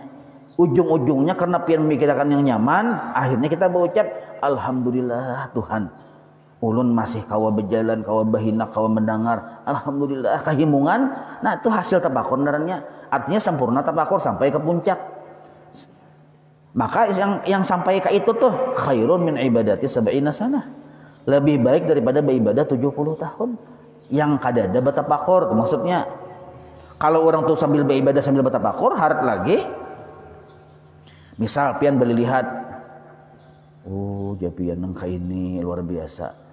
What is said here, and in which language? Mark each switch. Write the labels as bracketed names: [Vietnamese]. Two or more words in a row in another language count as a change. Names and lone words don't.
[Banjar] Ujung-ujungnya karena pian memikirkan yang nyaman, akhirnya kita berucap alhamdulillah Tuhan. Ulun masih kawa berjalan, kawa bahina, kawa mendengar. Alhamdulillah kehimungan. Nah itu hasil tapakur narannya. Artinya sempurna tapakur sampai ke puncak. Maka yang sampai ke itu tuh [Arabic] خير من عبادة سبعين سنة. [Banjar] Lebih baik daripada beribadah 70 tahun. Yang kadada batapakur. Maksudnya kalau orang tuh sambil beribadah sambil batapakur, harap lagi. Misal pian beli lihat, oh japian nangka ini luar biasa.